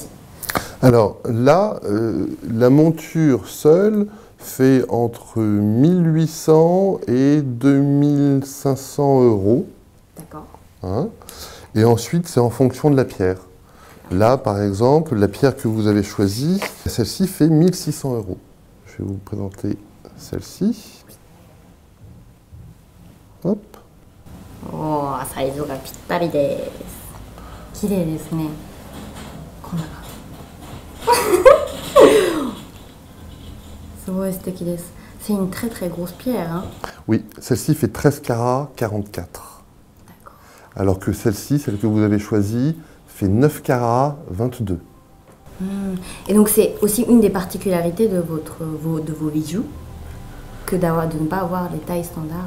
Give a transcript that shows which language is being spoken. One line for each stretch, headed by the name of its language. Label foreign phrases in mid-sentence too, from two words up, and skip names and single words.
French: Alors là, la monture seule fait entre 1800 et 2500 euros. D'accord. Hein? Et ensuite, c'est en fonction de la pierre. Là, par exemple, la pierre que vous avez choisie, celle-ci fait 1600 euros. Je vais vous présenter celle-ci. Hop.
Japanese: Oh, サイズがぴったりです。綺麗ですね。こんな感じ。すごい素敵です。
French: C'est une très très grosse pierre, hein? Oui, celle-ci fait 13 carats 44. D'accord. Alors que celle-ci, celle que vous avez choisie, fait 9 carats 22. Et donc c'est aussi une des particularités de vos bijoux que de ne pas avoir les tailles standards.